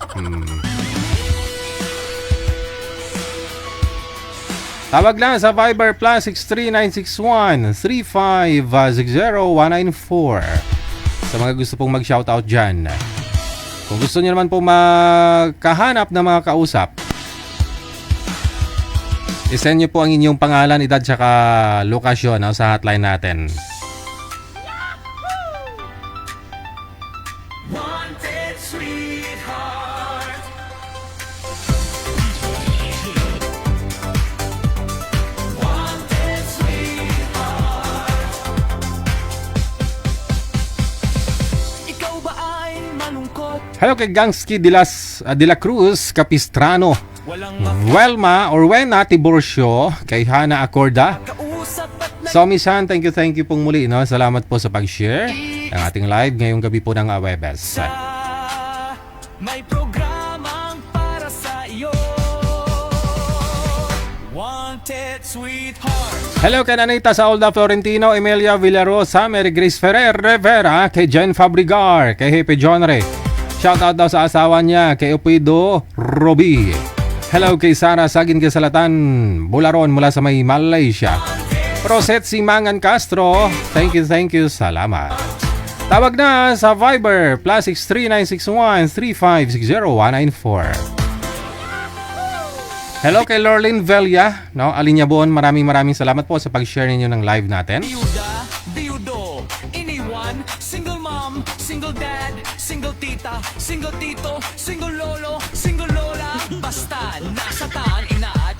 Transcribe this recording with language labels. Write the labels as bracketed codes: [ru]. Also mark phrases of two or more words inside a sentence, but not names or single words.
[tl] Tawag lang sa Viber plus 63961-3560194 sa mga gusto pong mag-shoutout dyan. Kung gusto niyo naman po magkahanap ng mga kausap, isend niyo po ang inyong pangalan, edad, saka lokasyon, no, sa hotline natin. Wanted sweetheart. Wanted sweetheart. Ikaw ba ay malungkot? Hello kay Gangski de la Cruz Capistrano, Walang Welma or Wena Tiborcio, kay Hana Acorda. makausap at So Miss Han, [en] thank you [tl] pong muli, no? Salamat po sa pag-share ng ating live ngayong gabi po ng Webes. nagsa. May programang para sa iyo. Wanted sweetheart. Hello kay Anita sa Olda Florentino, Emilia Villarosa, Mary Grace Ferrer Rivera, kay Jen Fabrigar, kay Hepe Jonre. Shoutout daw sa asawa niya, kay Upido Roby. Hello kay Sara Sagin Kasalatan, Bularon mula sa may Malaysia. Proset Simangan Castro, [en] thank you, [tl] salamat. Tawag na sa Viber plus 63961-3560194. Hello kay Lorlyn Velia, no, Alinyabon, maraming salamat po sa pag-share ninyo ng live natin. Biyuda, biyudo, iniwan, [en] single mom, single dad, [tl] single tita, single tito, single lolo, single lola, basta nasa taan inaat.